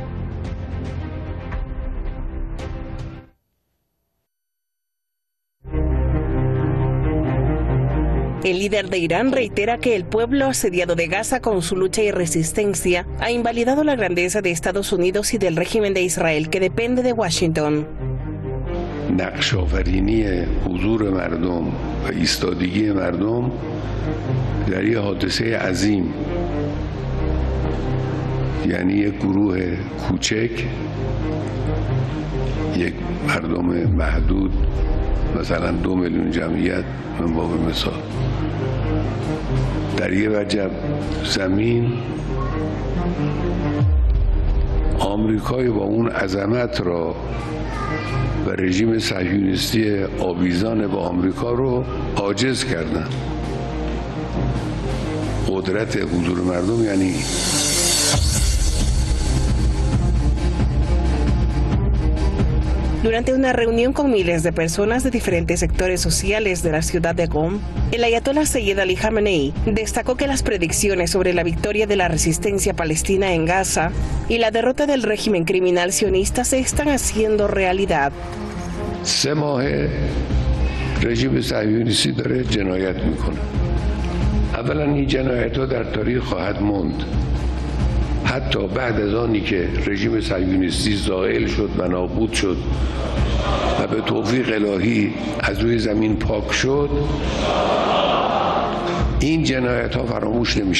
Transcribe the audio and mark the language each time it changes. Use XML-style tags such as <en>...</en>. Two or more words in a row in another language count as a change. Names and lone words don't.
<es>El líder de Irán reitera que el pueblo asediado de Gaza, con su lucha y resistencia, ha invalidado la grandeza de Estados Unidos y del régimen de Israel, que depende de Washington.</es> <fa>نقش آفرینی حضور مردم و ایستادگی مردم در یک حادثه عظیم، یعنی یک گروه کوچک، یک مردم محدود، مثلا 2 میلیون جمعیت من باب مثال، در یک وجب زمین آمریکای با اون عظمت را و رژیم صهیونیستی آویزان با آمریکا رو عاجز کردن. قدرت حضور مردم یعنی</fa> <es>Durante una reunión con miles de personas de diferentes sectores sociales de la ciudad de Qom, el ayatolá Seyed Ali Jamenei destacó que las predicciones sobre la victoria de la resistencia palestina en Gaza y la derrota del régimen criminal sionista se están haciendo realidad.</es> <fa>3 ماه رژیم صهیونیستی داره جنایت میکنه. اولا این جنایت‌ها در تاریخ خواهد ماند. حتی بعد از آنی که رژیم صهیونیستی زائل شد و نابود شد و به توفیق الهی از روی زمین پاک شد، این جنایت ها فراموش نمیشه.</fa>